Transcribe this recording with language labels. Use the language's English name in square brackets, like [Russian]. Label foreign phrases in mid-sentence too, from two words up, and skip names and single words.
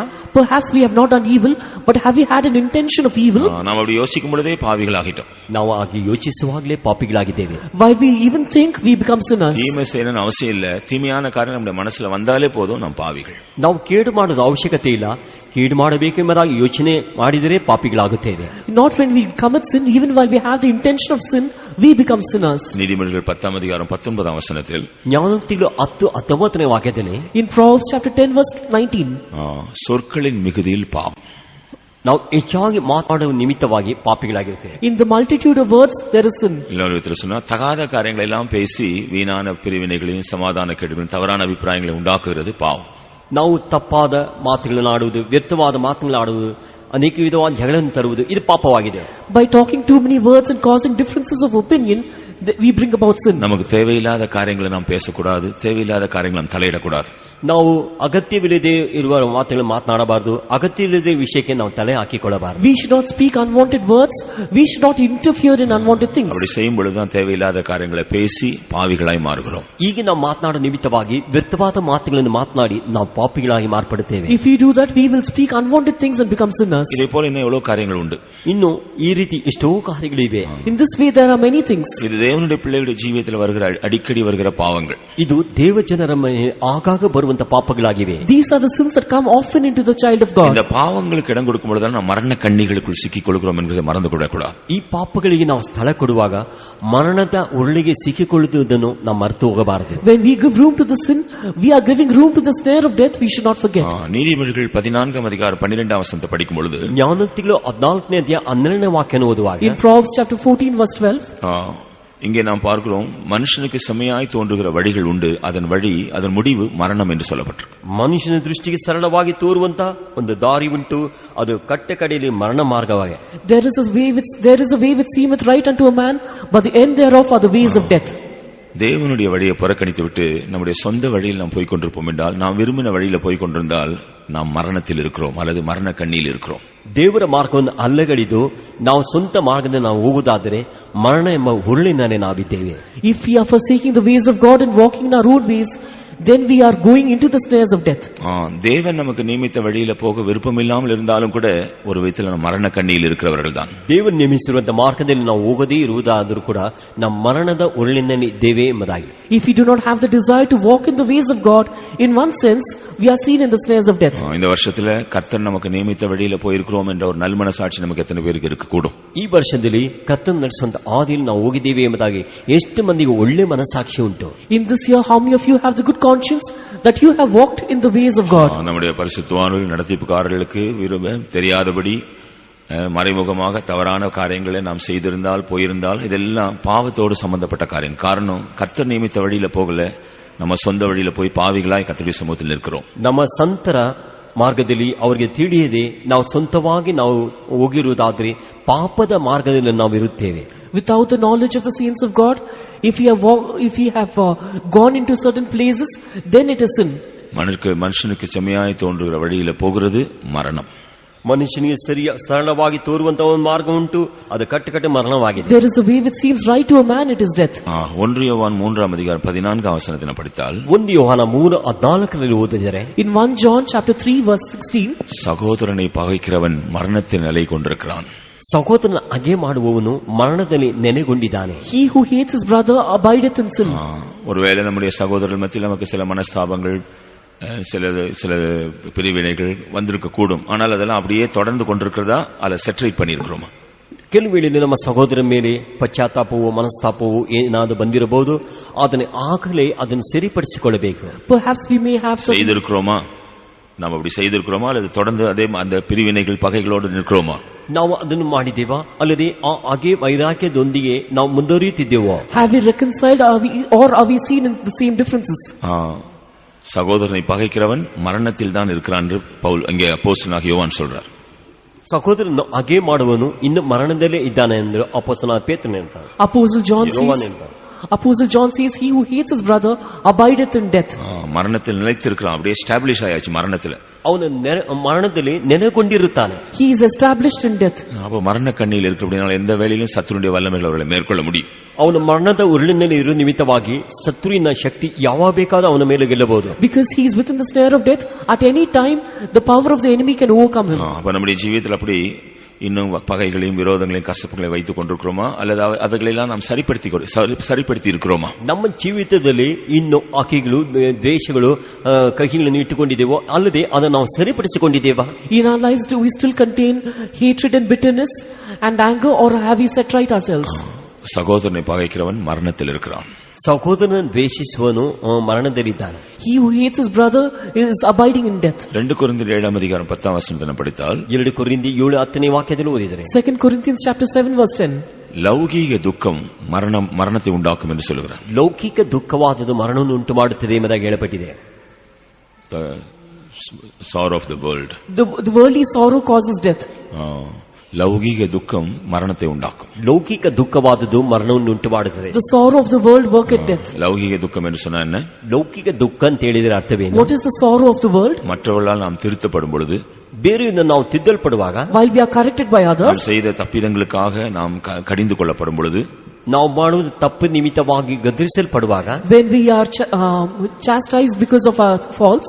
[English] Perhaps we have not done evil, but have we had an intention of evil? [Tamil] நாம் அப்படி யோசிக்கும் பொழுதே பாவிகளாகிட்டோம். [Kannada] ನಾವು ಹಾಗೆ ಯೋಚಿಸುವಾಗಲೇ ಪಾಪಿಗಳಾಗಿದ್ದೇವೆ. [English] While we even think, we become sinners. [Tamil] தீமை செய்யணும்னு அவசியம் இல்ல, தீமையான காரியம் நம்முடைய மனசுல வந்தாலே போதும், நாம் பாவிகள். [Kannada] ನಾವು ಕೇಡು ಮಾಡೋದು ಅವಶ್ಯಕತೆ ಇಲ್ಲ, ಕೇಡು ಮಾಡಬೇಕೆಂಬುದಾಗಿ ಯೋಚನೆ ಮಾಡಿದರೆ ಪಾಪಿಗಳಾಗುತ್ತೇವೆ. [English] Not when we commit sin, even while we have the intention of sin, we become sinners. [Tamil] நீதிமொழிகள் 10:19 [Kannada] ಜ್ಞಾನೋಕ್ತಿಗಳು 10:19 ವಾಕ್ಯದಲ್ಲಿ, [English] In Proverbs chapter 10 verse 19, [Tamil] சொற்களின் மிகுதியில் பாவம். [Kannada] ನಾವು ಹೆಚ್ಚಾಗಿ ಮಾತನಾಡುವ ನಿಮಿತ್ತವಾಗಿ ಪಾಪಿಗಳಾಗಿರ್ತೇವೆ. [English] in the multitude of words there is sin. [Tamil] இன்னொரு விதத்தில் சொன்னா, தகாத காரியங்களை எல்லாம் பேசி வீணான பிரிவினைகளையும் சமாதான கேடுகளையும் தவறான அபிப்பிராயங்களை உண்டாக்குகிறது பாவம். [Kannada] ನಾವು ತಪ್ಪಾದ ಮಾತುಗಳನ್ನು ಆಡುವುದು, ವ್ಯರ್ಥವಾದ ಮಾತುಗಳನ್ನು ಆಡುವುದು, ಅನೇಕ ವಿಧವಾದ ಜಗಳವನ್ನು ತರುವುದು, ಇದು ಪಾಪವಾಗಿದೆ. [English] By talking too many words and causing differences of opinion, we bring about sin. [Tamil] நமக்கு தேவையில்லாத காரியங்களை நாம் பேசக்கூடாது, தேவையில்லாத காரியங்களை நாம் தலையிடக்கூடாது. [Kannada] ನಾವು ಅಗತ್ಯವಿಲ್ಲದೆ ಇರುವ ಮಾತುಗಳನ್ನು ಮಾತನಾಡಬಾರದು, ಅಗತ್ಯವಿಲ್ಲದೆ ವಿಷಯಕ್ಕೆ ನಾವು ತಲೆ ಹಾಕಿಕೊಳ್ಳಬಾರದು. [English] We should not speak unwanted words, we should not interfere in unwanted things. [Tamil] அப்படி செய்யும் பொழுதுதான் தேவையில்லாத காரியங்களை பேசி பாவிகளாய் மாறுகிறோம். [Kannada] ಈಗ ನಾವು ಮಾತನಾಡೋ ನಿಮಿತ್ತವಾಗಿ ವ್ಯರ್ಥವಾದ ಮಾತುಗಳನ್ನು ಮಾತನಾಡಿ ನಾವು ಪಾಪಿಗಳಾಗಿ ಮಾರ್ಪಡುತ್ತೇವೆ. [English] If we do that, we will speak unwanted things and become sinners. [Tamil] இதே போல இன்னும் எவ்வளவு காரியங்கள் உண்டு. [Kannada] ಇನ್ನು ಈ ರೀತಿ ಎಷ್ಟೋ ಕಾರ್ಯಗಳಿವೆ. [English] In this way there are many things. [Tamil] இது தேவனுடைய பிள்ளைகளுடைய ஜீவியத்தில் வருகிற அடிக்கடி வருகிற பாவங்கள். [Kannada] ಇದು ದೇವ ಜನರ ಆಗಾಗ ಬರುವಂತ ಪಾಪಗಳಾಗಿವೆ. [English] These are the sins that come often into the child of God. [Tamil] இந்த பாவங்களுக்கு இடம் கொடுக்கும் பொழுது நாம் மரண கண்ணிகளுக்குள் சிக்கிக் கொள்கிறோம் என்பதை மறந்து கொள்ளக்கூடாது. [Kannada] ಈ ಪಾಪಗಳಿಗೆ ನಾವು ಸ್ಥಳ ಕೊಡುವಾಗ ಮರಣದ ಉರುಳಿಗೆ ಸಿಕ್ಕಿಕೊಳ್ಳುವುದನ್ನು ನಾವು ಮರೆತು ಹೋಗಬಾರದು. [English] When we give room to the sin, we are giving room to the snare of death. We should not forget. [Tamil] நீதிமொழிகள் 14:12 படிக்கும் பொழுது, [Kannada] ಜ್ಞಾನೋಕ್ತಿಗಳು 14ನೇ ಅಧ್ಯಾಯ 12ನೇ ವಾಕ್ಯವನ್ನು ಓದುವಾಗ, [English] In Proverbs chapter 14 verse 12, [Tamil] இங்கே நாம் பார்க்கிறோம், மனுஷனுக்கு செம்மையாய் தோன்றுகிற வழிகள் உண்டு, அதன் முடிவு மரணம் என்று சொல்லப்பட்டிருக்கு. [Kannada] ಮನುಷ್ಯನ ದೃಷ್ಟಿಗೆ ಸರಳವಾಗಿ ತೋರುವಂತ ಒಂದು ದಾರಿ ಉಂಟು, ಅದು ಕಟ್ಟ ಕಡೆಯಲ್ಲಿ ಮರಣ ಮಾರ್ಗವಾಗಿದೆ. [English] there is a way which seemeth right unto a man, but the end thereof are the ways of death. [Tamil] தேவனுடைய வழியை புறக்கணித்து விட்டு நம்முடைய சொந்த வழியில் நாம் போய்க் கொண்டிருப்போம் என்றால், நாம் விரும்பின வழியில போய்க் கொண்டிருந்தால் நாம் மரணத்தில் இருக்கிறோம் அல்லது மரண கண்ணியில் இருக்கிறோம். [Kannada] ದೇವರ ಮಾರ್ಗವನ್ನು ಅಲ್ಲಗಡಿದು ನಾವು ಸ್ವಂತ ಮಾರ್ಗದಿಂದ ನಾವು ಹೋಗುವುದಾದರೆ ಮರಣ ಎಂಬ ಹುರುಳಿನಲ್ಲಿ ನಾವಿದ್ದೇವೆ. [English] If we are forsaking the ways of God and walking in our own ways, then we are going into the snares of death. [Tamil] தேவன் நமக்கு நியமித்த வழியில போக விருப்பமில்லாமல் இருந்தாலும் கூட ஒரு விதத்தில் நம்ம மரண கண்ணியில் இருக்கிறவர்கள் தான். [Kannada] ದೇವರು ನೇಮಿಸಿರುವಂತಹ ಮಾರ್ಗದಲ್ಲಿ ನಾವು ಹೋಗದೇ ಇರುವುದಾದರೂ ಕೂಡ ನಮ್ಮ ಮರಣದ ಉರುಳಿನಲ್ಲಿ ಇದ್ದೇವೆ ಎಂಬುದಾಗಿ. [English] If we do not have the desire to walk in the ways of God, in one sense we are seen in the snares of death. [Tamil] இந்த வருஷத்துல கர்த்தர் நமக்கு நியமித்த வழியில போயிருக்கிறோம் என்ற ஒரு நல்மனசாட்சி நமக்கு எத்தனை பேருக்கு இருக்கக்கூடும்? [Kannada] ಈ ವರ್ಷದಲ್ಲಿ ಕರ್ತನು ನಡೆಸುವಂತ ಆದಿಯಲ್ಲಿ ನಾವು ಹೋಗಿದ್ದೇವೆ ಎಂಬುದಾಗಿ ಎಷ್ಟು ಮಂದಿಗೆ ಒಳ್ಳೆ ಮನಸಾಕ್ಷಿ ಉಂಟು? [English] In this year, how many of you have the good conscience that you have walked in the ways of God? [Tamil] நம்முடைய பரிசுத்தவான்கள் நடத்திப்புக்காரர்களுக்கு தெரியாதபடி மறைமுகமாக தவறான காரியங்களை நாம் செய்திருந்தால் போயிருந்தால் இதெல்லாம் பாவத்தோடு சம்பந்தப்பட்ட காரியம். காரணம், கர்த்தர் நியமித்த வழியில போகல, நம்ம சொந்த வழியில போய் பாவிகளாய் கர்த்தருடைய சமூகத்தில் நிற்கிறோம். [Kannada] ನಮ್ಮ ಸಂತರ ಮಾರ್ಗದಲ್ಲಿ ಅವರಿಗೆ ತಿಳಿಯದೆ ನಾವು ಸ್ವಂತವಾಗಿ ನಾವು ಹೋಗಿರುವುದಾದರೆ ಪಾಪದ ಮಾರ್ಗದಲ್ಲಿ ನಾವು ಇರುತ್ತೇವೆ. [English] Without the knowledge of the saints of God, if we have gone into certain places, then it is sin. [Tamil] மனுஷனுக்கு செம்மையாய் தோன்றுகிற வழியில போகிறது மரணம். [Kannada] ಮನುಷ್ಯನಿಗೆ ಸರಳವಾಗಿ ತೋರುವಂತಹ ಒಂದು ಮಾರ್ಗ ಉಂಟು, ಅದು ಕಟ್ಟಕಟ್ಟೆ ಮರಣವಾಗಿದೆ. [English] There is a way which seems right to a man, it is death. [Tamil] 1 யோவான் 3:14 படித்தால், [Kannada] 1 ಯೋಹಾನ 3:14 ಓದಿದರೆ, [English] In 1 John chapter 3 verse 16, [Tamil] சகோதரனை பகைக்கிறவன் மரணத்தில் நிலை கொண்டிருக்கிறான். [Kannada] ಸಹೋದರನ ಹಗೆ ಮಾಡುವವನು ಮರಣದಲ್ಲಿ ನೆನೆಗೊಂಡಿದ್ದಾನೆ. [English] He who hates his brother abideth in sin. [Tamil] ஒருவேளை நம்முடைய சகோதரர்கள் மத்தியில் நமக்கு சில மனஸ்தாபங்கள், சில பிரிவினைகள் வந்திருக்க கூடும். ஆனால் அதெல்லாம் அப்படியே தொடர்ந்து கொண்டிருக்கிறதா, அதை செட்டரேட் பண்ணியிருக்கிறோமா? [Kannada] ಕೆಲವು ವೇಳೆಯಲ್ಲಿ ನಮ್ಮ ಸಹೋದರ ಮೇಲೆ ಪಶ್ಚಾತ್ತಾಪವೋ ಮನಸ್ತಾಪವೋ ಏನಾದರೂ ಬಂದಿರಬಹುದು, ಅದನ್ನು ಸರಿಪಡಿಸಿಕೊಳ್ಳಬೇಕು. [English] Perhaps we may have [Tamil] செய்திருக்கிறோமா? நாம் அப்படி செய்திருக்கிறோமா அல்லது தொடர்ந்து அதே அந்த பிரிவினைகள் பகைகளோடு நிற்கிறோமா? [Kannada] ನಾವು ಅದನ್ನು ಮಾಡಿದ್ದೇವಾ ಅಲ್ಲದೆ ಹಾಗೆ ವೈರಾಗ್ಯದೊಂದಿಗೆ ನಾವು ಮುಂದುವರಿಯುತ್ತಿದ್ದೇವೋ? [English] Have we reconciled, or are we seen in the same differences? [Tamil] சகோதரனை பகைக்கிறவன் மரணத்தில் தான் இருக்கிறான் என்று பவுல் அங்கே அப்போஸ்தலனாகிய யோவான் சொல்றார். [Kannada] ಸಹೋದರನು ಹಾಗೆ ಮಾಡುವನು ಇನ್ನು ಮರಣದಲ್ಲೇ ಇದ್ದಾನೆ ಎಂದು ಅಪೊಸ್ತಲನಾದ ಪೇತ್ರನು ಹೇಳ್ತಾನೆ. [English] Apostle John says, Apostle John says, he who hates his brother abideth in death. [Tamil] மரணத்தில் நிலைத்திருக்கிறான், அப்படியே எஸ்டாப்ளிஷ் ஆயாச்சு மரணத்துல. [Kannada] ಅವನು மரணದಲ್ಲಿ ನೆನೆಗೊಂಡಿರುತ್ತಾನೆ. [English] He is established in death. [Tamil] அப்ப மரண கண்ணியில் இருக்கிற அப்படினால எந்த வேளையிலும் சத்துருடைய வல்லமைகள் அவர்களை மேற்கொள்ள முடியும். [Kannada] ಅವನು ಮರಣದ ಉರುಳಿನಲ್ಲಿ ಇರುವ ನಿಮಿತ್ತವಾಗಿ ಶತ್ರುವಿನ ಶಕ್ತಿ ಯಾವಾಗ ಬೇಕಾದ ಅವನ ಮೇಲೆ ಗೆಲ್ಲಬಹುದು. [English] Because he is within the snare of death, at any time the power of the enemy can overcome him. [Tamil] அப்ப நம்முடைய ஜீவியத்தில் அப்படி இன்னும் பகைகளையும் விரோதங்களையும் கசப்புகளையும் வைத்துக் கொண்டிருக்கிறோமா, அல்லது அவைகளெல்லாம் நாம் சரிப்படுத்தி இருக்கிறோமா? [Kannada] ನಮ್ಮ ಜೀವಿತದಲ್ಲಿ ಇನ್ನು ಆಕೆಗಳು ದ್ವೇಷಗಳು ಕಹಿಗಳನ್ನು ಇಟ್ಟುಕೊಂಡಿದ್ದೇವೋ ಅಲ್ಲದೆ ಅದನ್ನು ನಾವು ಸರಿಪಡಿಸಿಕೊಂಡಿದ್ದೇವಾ? [English] In our lives, do we still contain hatred and bitterness and anger, or have we set right ourselves? [Tamil] சகோதரனை பகைக்கிறவன் மரணத்தில் இருக்கிறான். [Kannada] ಸಹೋದರನ ದ್ವೇಷಿಸುವನು ಮರಣದಲ್ಲಿದ್ದಾನೆ. [English] He who hates his brother is abiding in death. [Tamil] 2 கொரிந்தியர் 7 அதிகாரம் 10 வசனத்தை படித்தால் [Kannada] 2 ಕೊರಿಂಥಿ 7:10 ವಾಕ್ಯದಲ್ಲಿ ಓದಿದರೆ [English] 2 Corinthians chapter 7 verse 10. [Tamil] லௌகீக துக்கம் மரணத்தை உண்டாக்கும் என்று சொல்கிறார். [Kannada] ಲೌಕಿಕ ದುಃಖವಾದದ್ದು ಮರಣವನ್ನು ಉಂಟು ಮಾಡುತ್ತದೆ ಎಂಬುದಾಗಿ ಹೇಳப்பட்டிದೆ. [English] The sorrow of the world. The worldly sorrow causes death. [Tamil] லௌகீக துக்கம் மரணத்தை உண்டாக்கும். [Kannada] ಲೌಕಿಕ ದುಃಖವಾದದ್ದು ಮರಣವನ್ನು ಉಂಟು ಮಾಡುತ್ತದೆ. [English] The sorrow of the world worketh death. [Tamil] லௌகீக துக்கம் என்று சொன்னா என்ன? [Kannada] ಲೌಕಿಕ ದುಃಖ ಅಂತ ಹೇಳಿದರೆ ಅರ್ಥವೇನು? [English] What is the sorrow of the world? [Tamil] மற்றவர்களால் நாம் திருத்தப்படும் பொழுது, [Kannada] ಬೇರೆಯಿಂದ ನಾವು ತಿದ್ದಲ್ಪಡುವಾಗ, [English] while we are corrected by others, [Tamil] நாம் செய்த தப்பிதங்களுக்காக நாம் கடிந்து கொள்ளப்படும் பொழுது, [Kannada] ನಾವು ಮಾಡುವ ತಪ್ಪು ನಿಮಿತ್ತವಾಗಿ ಗದರಿಸಲ್ಪಡುವಾಗ, [English] when we are chastised because of our faults,